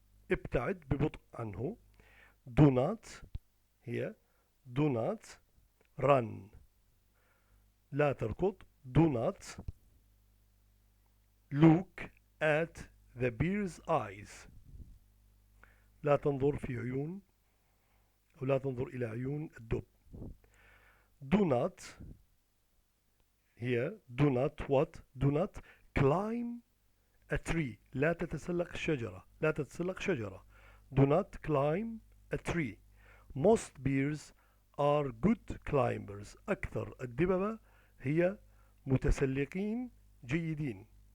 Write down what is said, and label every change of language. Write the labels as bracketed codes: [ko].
[ar] ابتعد ببطء عنه. [en] Do not run. [ar] لا تركض. [en] Do not look at the bear's eyes. [ar] لا تنظر في عيون أو لا تنظر إلى عيون الدب. [en] Do not climb a tree. [ar] لا تتسلق شجرة. [en] Do not climb a tree. Most bears are good climbers. [ar] أكثر الدببة هي متسلقين جيدين.